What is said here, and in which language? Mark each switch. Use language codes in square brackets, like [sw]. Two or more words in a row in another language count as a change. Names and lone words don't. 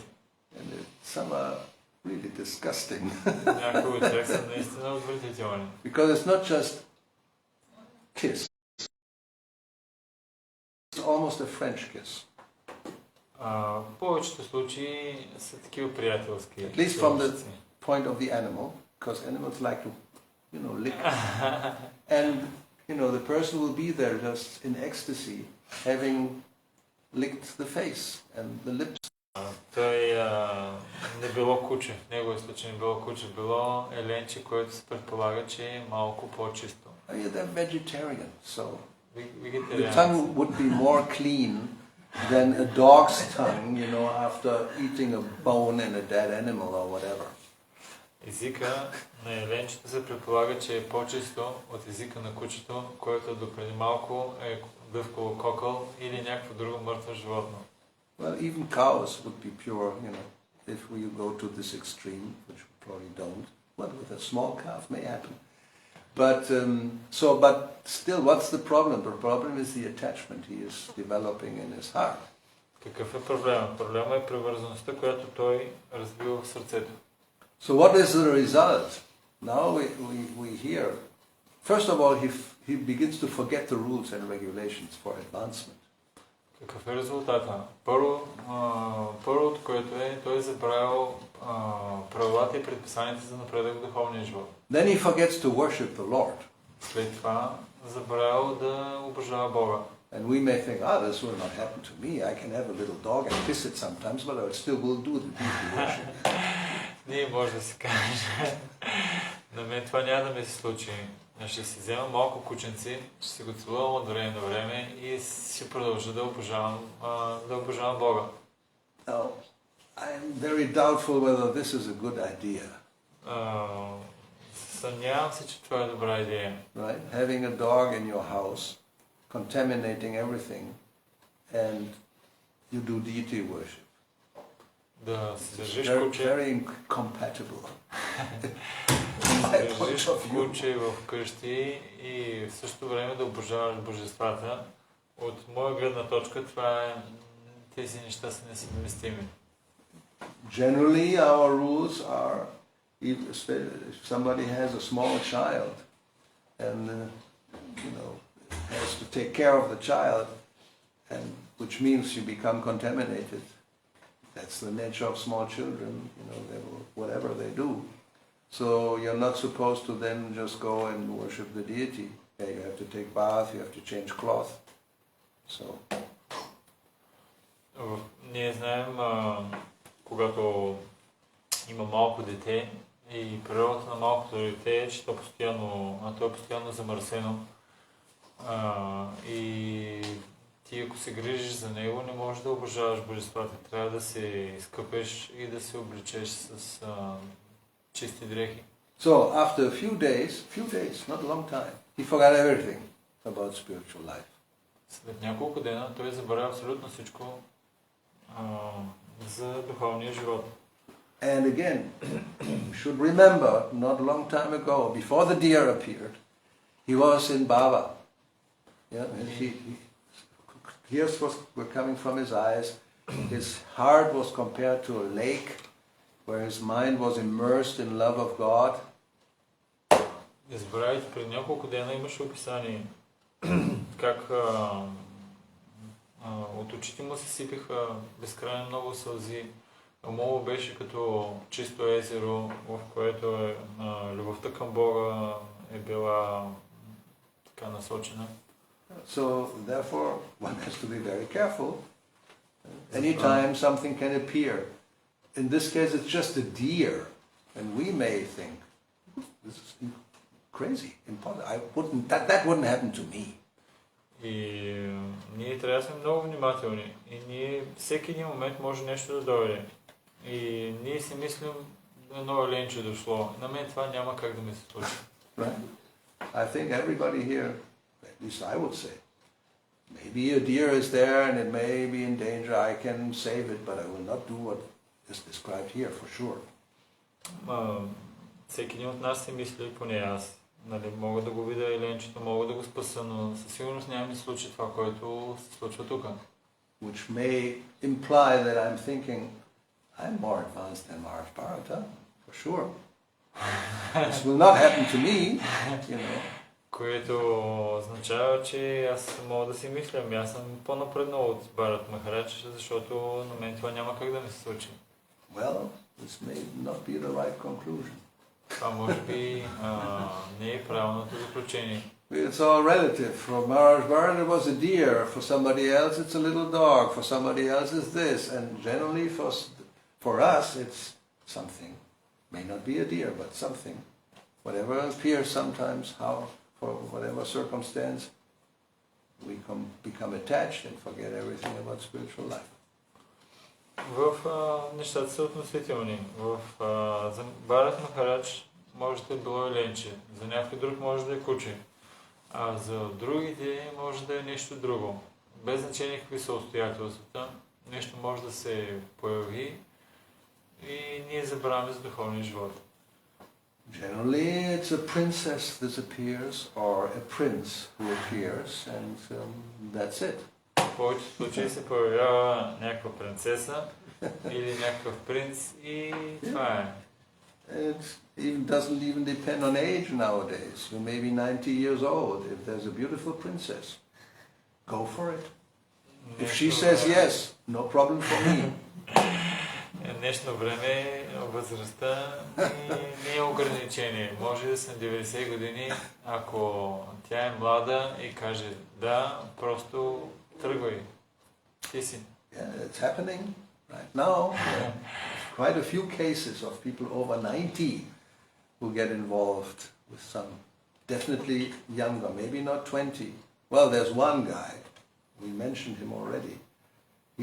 [en] And some are really disgusting. [bg] Някои от тях са наистина отвратителни. [en] Because it's not just kiss. It's almost a French kiss. [bg] В повечето случаи са такива приятелски. [en] At least from the point of the animal, because animals like to, lick. And, the person will be there just in ecstasy, having licked the face and the lips. [bg] Той не било куче, в неговия случай не било куче, било еленче, което се предполага, че е малко по-чисто. [en] They're vegetarian, so the [bg] Вегетарианци. [en] tongue would be more clean than a dog's tongue, after eating a bone in a dead animal or whatever. [bg] Езика на еленчето се предполага, че е по-чисто от езика на кучето, което допреди малко е дъвкало кокъл или някакво друго мъртво животно. [en] Well, even cows would be pure, if we go to this extreme, which we probably don't. Well, with a small calf may happen. But still, what's the problem? The problem is the attachment he is developing in his heart. [bg] Какъв е проблемът? Проблемът е привързаността, която той развива в сърцето. [en] So what is the result? Now we hear. First of all, he begins to forget the rules and regulations for advancement. [bg] Какъв е резултата? Първото, което е, той е забравил правилата и предписанията за напредък в духовния живот. [en] Then he forgets to worship the Lord. [bg] След това забравил да обожава Бога. [en] And we may think, this will not happen to me. I can have a little dog and kiss it sometimes, but I still will do the deity worship. [bg] Ние може да си каже, на мен това няма да ми се случи. Ще си взема малко кученци, ще си го целувам от време на време и ще продължа да обожавам Бога. [en] Now, I'm very doubtful whether this is a good idea. [bg] Съмнявам се, че това е добра идея. [en] Right? Having a dog in your house, contaminating everything, and you do deity worship. [bg] Да си държиш [en] Very, [bg] куче, [en] very incompatible. [bg] държиш куче в къщи и в същото време да обожаваш божествата. От моя гледна точка това е, тези неща са несъвместими. [en] Generally, our rules are, if somebody has a small child and has to take care of the child, and which means you become contaminated. That's the nature of small children. They will, whatever they do. So you're not supposed to then just go and worship the deity. Yeah, you have to take bath. You have to change cloth. So. [bg] Ние знаем, когато има малко дете и природата на малкото дете е, че то е постоянно замърсено. И ти ако се грижиш за него, не можеш да обожаваш божествата. Трябва да се изкъпеш и да се обличеш с чисти дрехи. [en] So after a few days, not a long time, he forgot everything about spiritual life. [bg] След няколко дена той забравя абсолютно всичко за духовния живот. [en] And again, you should remember, not a long time ago, before the deer appeared, he was in Bhava. Yeah, and tears were coming from his eyes. His heart was compared to a lake, where his mind was immersed in love of God. [bg] Не забравяйте, преди няколко дена имаше описание как от очите му се сипеха безкрайно много сълзи. Умово беше като чисто езеро, в което любовта към Бога е била така насочена. [en] So therefore, one has to be very careful. Anytime something can appear. In this case, it's just a deer, and we may think this is crazy, impossible. That wouldn't happen to me. [bg] И ние трябва да сме много внимателни. И ние всеки един момент може нещо да дойде. И ние си мислим, едно еленче дошло. На мен това няма как да ми се случи. [en] Right? I think everybody here, at least I would say, maybe a deer is there and it may be in danger, I can save it, but I will not do what is described here for sure. [bg] Всеки един от нас си мисли, поне аз. Мога да го видя еленчето, мога да го спаса, но със сигурност няма да се случи това, което се случва тук. [en] Which may imply that I'm thinking, I'm more advanced than Maharaj for sure. This will not happen to me, [bg] Което означава, че аз мога да си мисля, аз съм по-напреднал от Бхарат Махарадж, защото на мен това няма как да ми се случи. [en] Well, this may not be the right conclusion. [bg] Това може би не е правилното заключение. [en] It's all relative. For Maharaj Bharat it was a deer, for somebody else it's a little dog, for somebody else it's this, and generally for us it's something. May not be a deer, but something. Whatever appears sometimes, for whatever circumstance, we become attached and forget everything about spiritual life. [bg] Нещата са относителни. За Бхарат Махарадж може да е било еленче, за някой друг може да е куче, а за другите може да е нещо друго. Без значение какви са обстоятелствата, нещо може да се появи и ние забравяме за духовния живот. [en] Generally, it's a princess that appears, or a prince who appears, and that's it. [bg] В повечето случаи се появява някаква принцеса или някакъв принц и това е. [en] It doesn't even depend on age nowadays. You may be 90 years old. If there's a beautiful princess, go for it. If she says yes, no problem for me. [bg] В днешно време възрастта не е ограничение. Може да са 90 години, ако тя е млада и каже да, просто тръгвай. Ти си. [en] Yeah, it's happening right now. Quite a few cases of people over 90 who get involved with some, definitely younger, maybe not 20. Well, there's one guy, we mentioned him already.